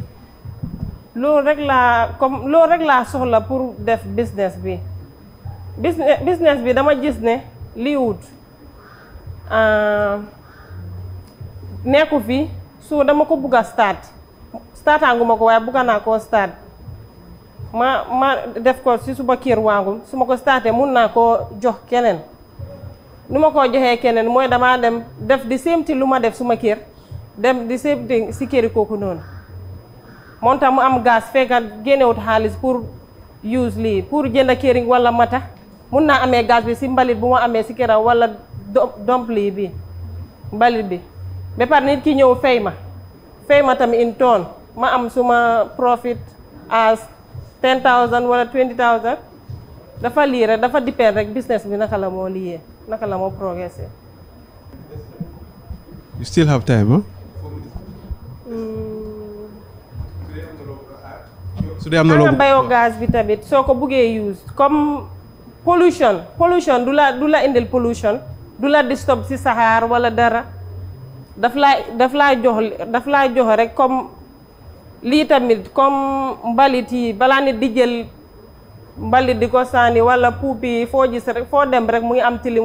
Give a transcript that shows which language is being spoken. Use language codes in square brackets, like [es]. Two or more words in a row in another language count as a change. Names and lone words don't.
[wo] loolu rek laa soxla pour def business bi business bi dama gis ne lii wut nekku fi so dama ko bugg a startanguma ko waaye bugga naa koo start ma def ko si suba kër waangum su ma ko starté mun naa koo jox keneen nu ma koo joxee keneen mooy damaa dem def di [en] same thing [wo] lu ma def suma kër dem di [en] same thing [wo] si këri kooku noonu moom tam mu am gaz fekka génnewut xaalis pour use lii pour jënd këriñ wala mata mun naa amee gaz bi si mbalit bu ma amee si këram wala domp lii bi mbalit bi ba pare nit ki ñëw fay ma tamit in tonne ma am suma profit as 10,000 wala 20,000 dafa lii rek dafa dépend rek business bi naka la moo liyee naka la moo progressé. [en] You still have time, huh? So they am no [wo] biogaz bi tamit soo ko buggee use comme pollution du la indil pollution du la disturb si saxaar wala dara daf laa jox rek comme lii tamit comme mbalit yi balaa nit di jël mbalit di ko sànni wala puupi foo gis rek foo dem rek mu ngi am tilim